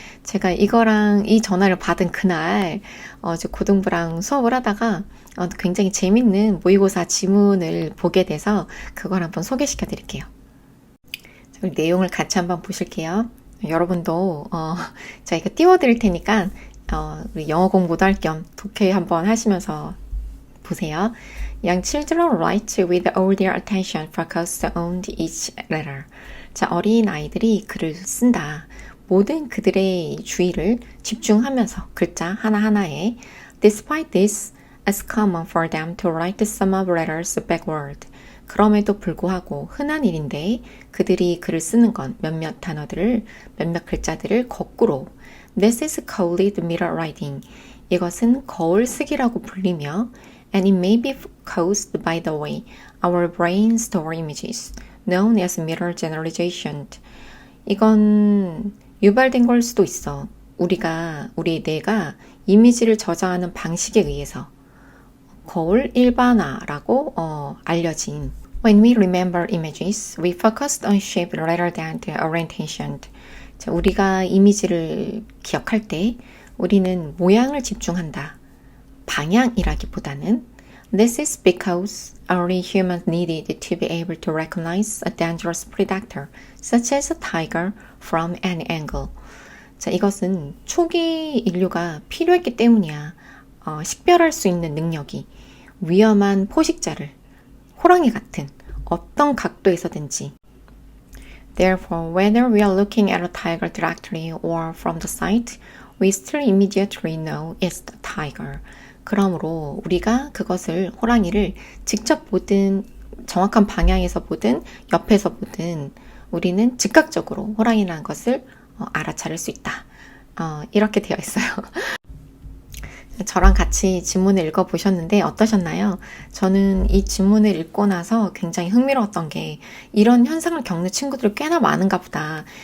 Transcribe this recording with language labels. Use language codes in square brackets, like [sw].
[ko] 제가 이거랑 이 전화를 받은 그날 이제 고등부랑 수업을 하다가 굉장히 재밌는 모의고사 지문을 보게 돼서 그걸 한번 소개시켜 드릴게요. 내용을 같이 한번 보실게요. 여러분도 저희가 띄워드릴 테니까 우리 영어 공부도 할 겸 독해 한번 하시면서 보세요. [en] Young children write with all their attention focused on each letter. [ko] 자, 어린 아이들이 글을 쓴다. 모든 그들의 주의를 집중하면서 글자 하나하나에 [en] Despite this, it's common for them to write some of letters backward. [ko] 그럼에도 불구하고 흔한 일인데 그들이 글을 쓰는 건 몇몇 단어들을, 몇몇 글자들을 거꾸로 [en] This is called mirror writing. [ko] 이것은 거울 쓰기라고 불리며 [en] And it may be caused by the way our brains store images, known as mirror generalization. [ko] 이건 유발된 걸 수도 있어. 우리 뇌가 이미지를 저장하는 방식에 의해서 거울 일반화라고 알려진. [en] When we remember images, we focus on shape rather than the orientation. [ko] 자, 우리가 이미지를 기억할 때 우리는 모양을 집중한다. 방향이라기보다는 [en] This is because early humans needed to be able to recognize a dangerous predator, such as a tiger, from any angle. [ko] 자, 이것은 초기 인류가 필요했기 때문이야. 식별할 수 있는 능력이 위험한 포식자를 호랑이 같은 어떤 각도에서든지. [en] Therefore, whether we are looking at a tiger directly or from the side, we still immediately know it's the tiger. [ko] 그러므로 우리가 그것을 호랑이를 직접 보든 정확한 방향에서 보든 옆에서 보든 우리는 즉각적으로 호랑이라는 것을 알아차릴 수 있다. 이렇게 되어 있어요. 저랑 같이 지문을 읽어보셨는데 어떠셨나요? 저는 이 지문을 읽고 나서 굉장히 흥미로웠던 게 이런 현상을 겪는 친구들이 꽤나 많은가 보다.